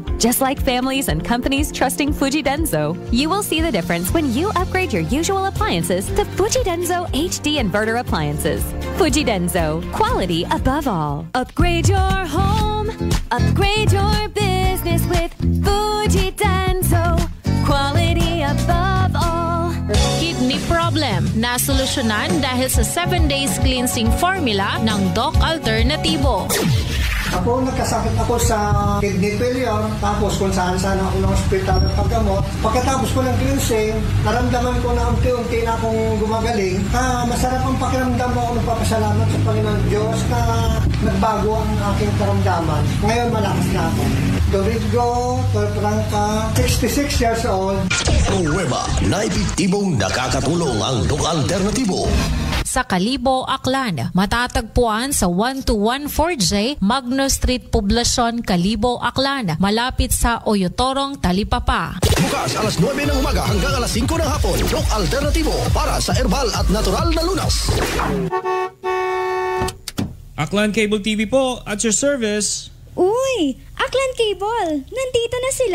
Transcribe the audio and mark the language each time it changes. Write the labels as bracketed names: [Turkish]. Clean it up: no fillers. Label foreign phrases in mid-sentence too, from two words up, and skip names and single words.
[English] Just like families and companies trusting Fuji Denso, you will see the difference when you upgrade your usual appliances to Fuji Denso HD inverter appliances. Fuji Denso, quality above all. Upgrade your home, upgrade your business with Fuji Denso, quality above all. Kidney problem [Filipino] na solusyonan dahil sa 7 days [English] cleansing formula [Filipino] ng Doc Alternativo. Ako, nagkasakit ako sa [English] kidney failure, [Filipino] tapos kung saan-saan ako ng hospital ng paggamot. Pagkatapos ko ng cleansing, naramdaman ko na unti-unti na akong gumagaling. Masarap ang pakiramdam ko. Nagpapasalamat sa Panginoon Diyos na nagbago ang aking karamdaman. Ngayon, malakas na ako. Domingo, Torprangka, [English] 66 years old. [Filipino] Pruweba na epektibong nakakatulong ang Doc Alternativo. Sa Kalibo, Aklan, matatagpuan sa 1214J Magno Street, Poblacion, Kalibo, Aklan, malapit sa Oyotorong, Talipapa. Bukas alas 9 ng umaga hanggang alas 5 ng hapon. Doc Alternativo para sa herbal at natural na lunas. Aklan Cable TV po, [English] at your service. [Filipino] Uy! Aklan Cable! Nandito na sila!